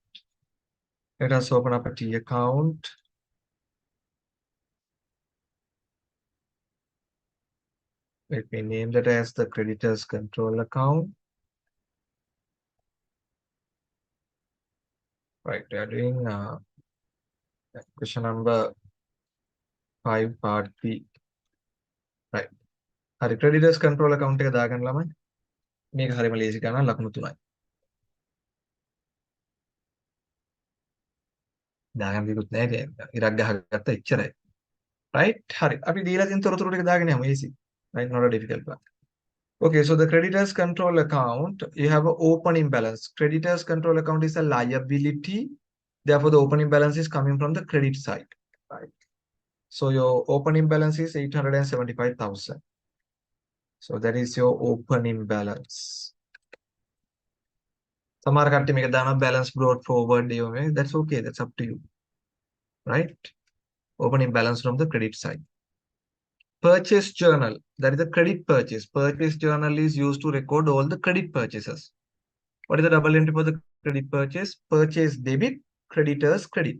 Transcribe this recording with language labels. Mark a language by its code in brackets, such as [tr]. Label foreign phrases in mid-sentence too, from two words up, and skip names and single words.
[en] Let us open up a T account. Let me name that as the creditors control account. Right, we are doing question number 5 part B. [si] Right. හරි [en] creditors control account [si] එක දාගන්න ළමයි. මේක හරිම ලේසි ගණන් ලකුණු 3යි. දාගන්න දෙකුත් නැහැ ඉරක් ගහගත්ත එච්චරයි. Right? හරි. අපි දීලා තියෙන තොරතුරු ටික දාගෙන යමු easy. [en] Right, not a difficult one. Okay, so the creditors control account, you have an opening balance. Creditors control account is a liability. Therefore, the opening balance is coming from the credit side. Right. So your opening balance is 875,000. So that is your opening balance. [si] සමහර කට්ටිය මේක දානවා [en] balance brought forward. That's okay. That's up to you. Right? Opening balance from the credit side. purchase journal, that is the credit purchase. Purchase journal is used to record all the credit purchases. What is the double entry for the credit purchase? Purchase debit, creditors credit.